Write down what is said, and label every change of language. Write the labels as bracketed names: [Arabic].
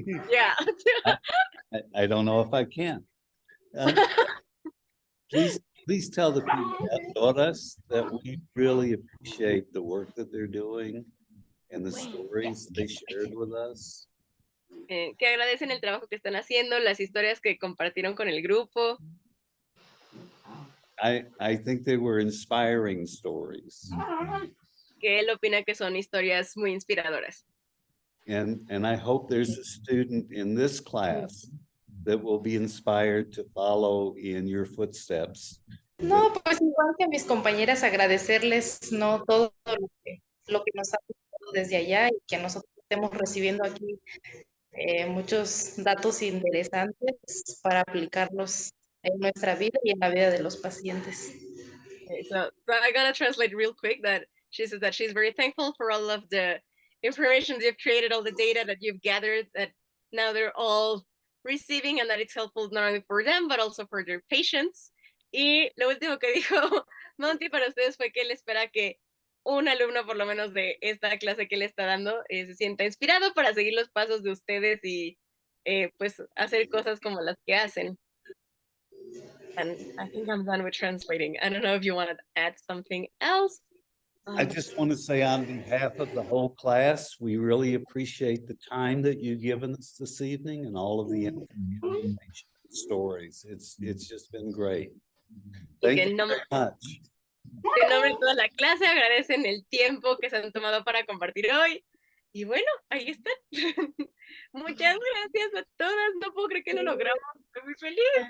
[English] Yeah. I don't know if I can. Please tell the cuidadoras that we really appreciate the work that they're doing and the stories they shared with us. [Spanish] Que agradecen el trabajo que están haciendo, las historias que compartieron con el grupo. [English] I think they were inspiring stories. [Spanish] Que él opina que son historias muy inspiradoras. [English] And I hope there's a student in this class that will be inspired to follow in your footsteps. [Spanish] No, pues igual que a mis compañeras, agradecerles no todo lo que nos ha pasado desde allá y que nosotros estemos recibiendo aquí muchos datos interesantes para aplicarlos en nuestra vida y en la vida de los pacientes. [English] Okay, so I gotta translate real quick that she says that she's very thankful for all of the information that you've created, all the data that you've gathered, that now they're all receiving, and that it's helpful not only for them, but also for their patients. [Spanish] Y lo último que dijo Monty para ustedes fue que él espera que un alumno por lo menos de esta clase que él está dando se sienta inspirado para seguir los pasos de ustedes y pues hacer cosas como las que hacen. [English] And I think I'm done with translating. I don't know if you want to add something else. I just want to say on behalf of the whole class, we really appreciate the time that you've given us this evening and all of the information, stories. It's just been great. Thank you very much. [Spanish] En nombre de toda la clase, agradecen el tiempo que se han tomado para compartir hoy. Y bueno, ahí están. Muchas gracias a todas. No puedo creer que lo logramos. Estoy muy feliz.